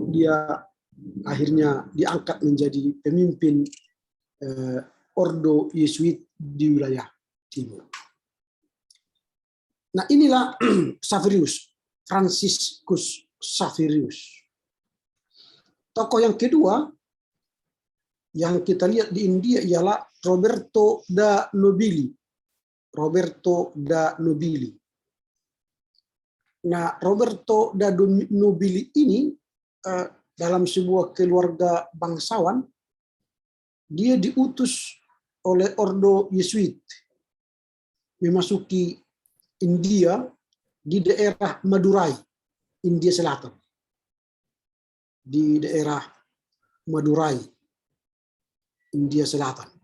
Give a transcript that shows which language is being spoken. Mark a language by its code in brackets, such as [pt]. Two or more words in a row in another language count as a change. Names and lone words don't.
[id] Dia akhirnya diangkat menjadi pemimpin ordo Yesuit di wilayah timur. Nah, inilah Xaverius, Franciscus Xaverius. Tokoh yang kedua yang kita lihat di India ialah Roberto da Nobili. Roberto da Nobili. Nah, Roberto da Nobili ini dalam sebuah keluarga bangsawan, dia diutus oleh ordo Yesuit memasuki India di daerah Madurai, India Selatan. Di daerah Madurai, India Selatan.